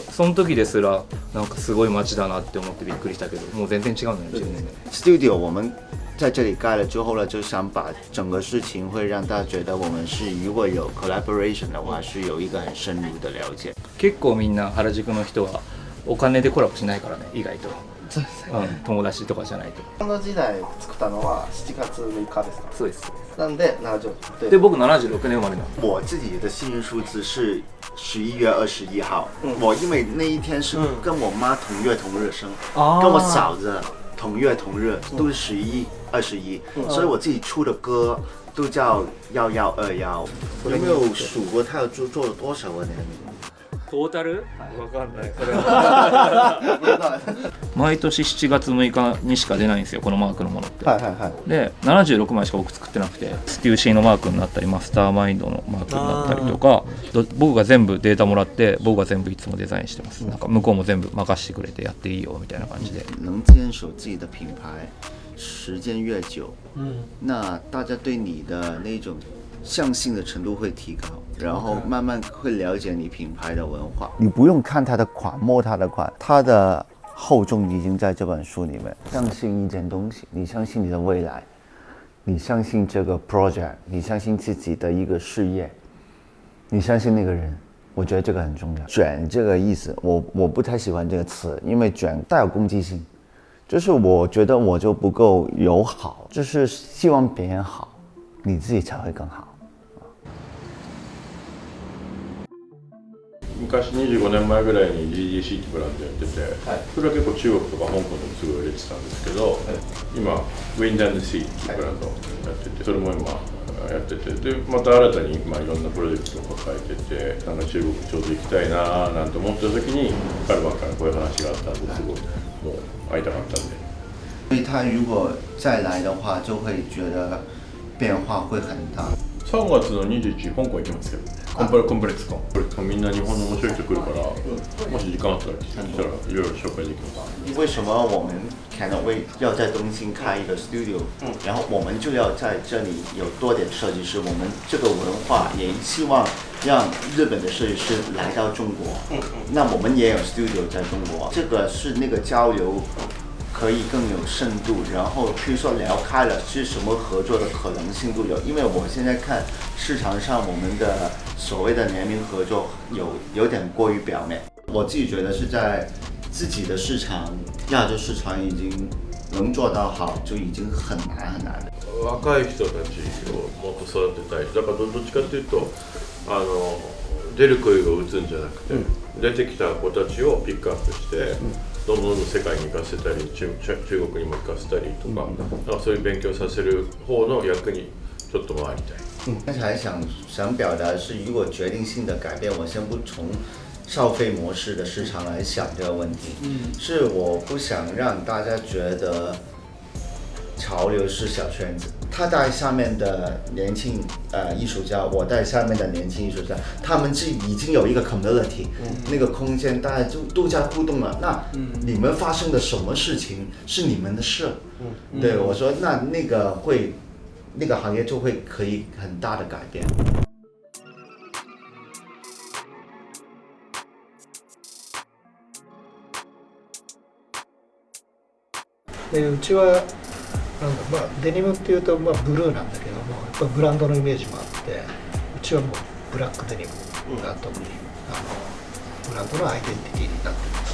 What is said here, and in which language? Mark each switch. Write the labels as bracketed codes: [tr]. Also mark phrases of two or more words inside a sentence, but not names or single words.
[ja] その時ですらなんかすごい街だなって思ってびっくりしたけど、もう全然違うのよ10年で。 [zh] Studio 我们在这里盖了之后呢，就想把整个事情会让大家觉得我们是如果有 collaboration 的话，是有一个很深入的了解。 [ja] 結構みんな原宿の人はお金でコラボしないからね、意外と。友達とかじゃないと。この時代作ったのは7月6日ですか？そうです。なんで70。で僕76年生まれなの。 [zh] 我自己的幸运数字是11月21号。我因为那一天是跟我妈同月同日生，跟我嫂子同月同日，都是11、21，所以我自己出的歌都叫1121。有没有数过他有做了多少个年？ [ja] トータル？わかんない。それは毎年7月6日にしか出ないんですよ、このマークのものって。で、76枚しか僕作ってなくて、ステューシーのマークになったり、マスターマインドのマークになったりとか、僕が全部データもらって、僕が全部いつもデザインしてます。なんか向こうも全部任せてくれてやっていいよみたいな感じで。 [zh] 能坚守自己的品牌时间越久，那大家对你的那种相信的程度会提高，然后慢慢会了解你品牌的文化。你不用看它的款，摸它的款，它的厚重已经在这本书里面。相信一件东西，你相信你的未来，你相信这个 project， 你相信自己的一个事业，你相信那个人。我觉得这个很重要。卷这个意思，我不太喜欢这个词，因为卷带有攻击性，就是我觉得我就不够友好，就是希望别人好，你自己才会更好。 [ja] 昔25年前ぐらいに GGC ってブランドやってて、それは結構中国とか香港でもすぐ売れてたんですけど、今ウィンド&シーっていうブランドやってて、それも今やってて、でまた新たに、いろんなプロジェクトを抱えてて、なんか中国ちょうど行きたいななんて思った時にカルバンからこういう話があったんですごいもう会いたかったんで。 [zh] 所以他如果再来的话，就会觉得变化会很大。 [ja] 3月の21日香港行きますよ。コンプレックスコンみんな日本の面白い人来るから、もし時間あったらしたらいろいろ紹介できます。 [zh] 为什么我们 Canaway 要在东京开一个 studio？然后我们就要在这里有多点设计师，我们这个文化也希望让日本的设计师来到中国。那我们也有 studio 在中国，这个是那个交流可以更有深度，然后比如说聊开了是什么合作的可能性都有。因为我现在看市场上我们的所谓的联名合作有点过于表面，我自己觉得是在自己的市场亚洲市场已经能做到好就已经很难很难了。 [ja] 若い人たちをもっと育てたい。だからどっちかというと出る杭を打つんじゃなくて、出てきた子たちをピックアップして。どんどん世界に行かせたり中国にも行かせたりとか、そういう勉強させる方の役にちょっと回りたい。 [zh] 刚才想表达的是，如果决定性的改变，我先不从消费模式的市场来想这个问题，是我不想让大家觉得潮流是小圈子，他带下面的年轻艺术家，我带下面的年轻艺术家，他们是已经有一个 community，那个空间大家就都在互动了。那你们发生的什么事情是你们的事，对我说，那个行业就会可以很大的改变。 [ja] でうちはなんだデニムっていうとブルーなんだけども、やっぱブランドのイメージもあって、うちはもうブラックデニムが特にブランドのアイデンティティになってます。